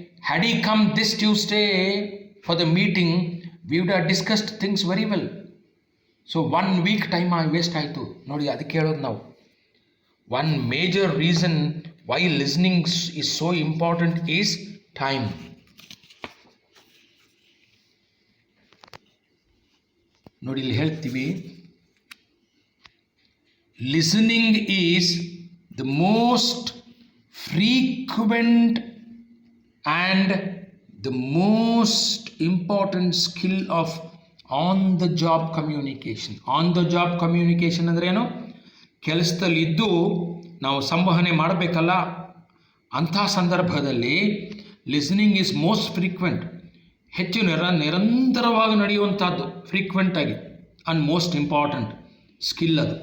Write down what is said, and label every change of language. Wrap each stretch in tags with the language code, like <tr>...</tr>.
<en>Had he come this Tuesday for the meeting, we would have discussed things very well. So 1 week time waste</en> <kn>ಆಯಿತು. ನೋಡಿ, ಅದಕ್ಕೆ ಹೇಳೋದು ನಾವು,</kn> <en>One major reason why listening is so important is time.</en> <kn>ನೋಡಿ, ಇಲ್ಲಿ ಹೇಳ್ತೀವಿ,</kn> <en>listening is the most frequent and the most important skill of on the job communication. on the job communication</en> <kn>ಅಂದ್ರೆ ಏನು? ಕೆಲಸದಲ್ಲಿ ಇದ್ದು ನಾವು ಸಂವಹನೆ ಮಾಡಬೇಕಲ್ಲ, ಅಂಥ ಸಂದರ್ಭದಲ್ಲಿ</kn> <en>listening is most frequent,</en> <kn>ಹೆಚ್ಚು ನಿರಂತರವಾಗಿ ನಡೆಯುವಂಥದ್ದು, ಫ್ರೀಕ್ವೆಂಟಾಗಿ,</kn> <en>And most important skill.</en>